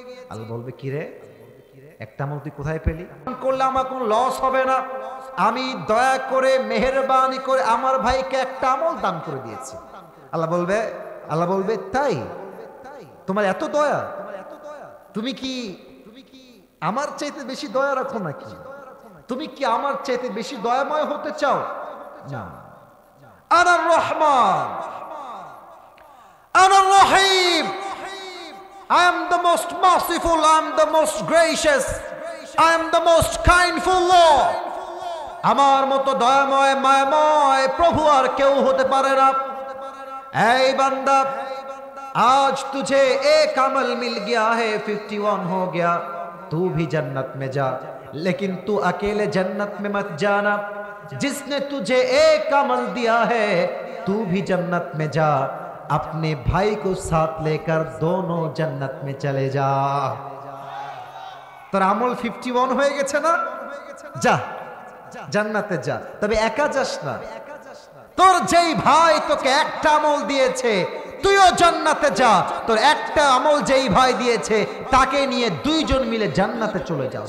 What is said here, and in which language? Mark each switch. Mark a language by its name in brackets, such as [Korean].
[Bangla] আল্লাহ বলবে কি রে একটা আমল তুই কোথায় পেলি? করলে আমার কোনো লস হবে না, আমি দয়া করে মেহেরবানি করে আমার ভাইকে একটা আমল দান করে দিয়েছি। আল্লাহ বলবে তাই তোমার এত দয়া, তুমি কি আমার চাইতে বেশি দয়া রাখো নাকি? তুমি কি আমার চাইতে বেশি দয়াময় হতে চাও? [English] না, [Arabic] আনার রহমান, আনার রহিম, [English] I am the most merciful, I am the most gracious, I am the most kindful Lord. [Bangla] আমার মতো দয়াময় মায়াময় প্রভু আর কেউ হতে পারে না। এই বান্দা [Hindi] आज तुझे एक अमल मिल गया है, 51 हो गया, तू भी जन्नत में जा, लेकिन तू अकेले जन्नत में मत जाना, जिसने तुझे एक अमल दिया है तू भी जन्नत में जा, अपने भाई को साथ लेकर दोनों जन्नत में चले जा। [Bangla] তোর আমল 51 হয়ে গেছে না, যা জান্নাতে যা, তবে একা যাস না, তোর যেই ভাই তোকে একটা আমল দিয়েছে তুইও জান্নাতে যা, তোর একটা আমল যেই ভাই দিয়েছে তাকে নিয়ে দুইজন মিলে জান্নাতে চলে যা।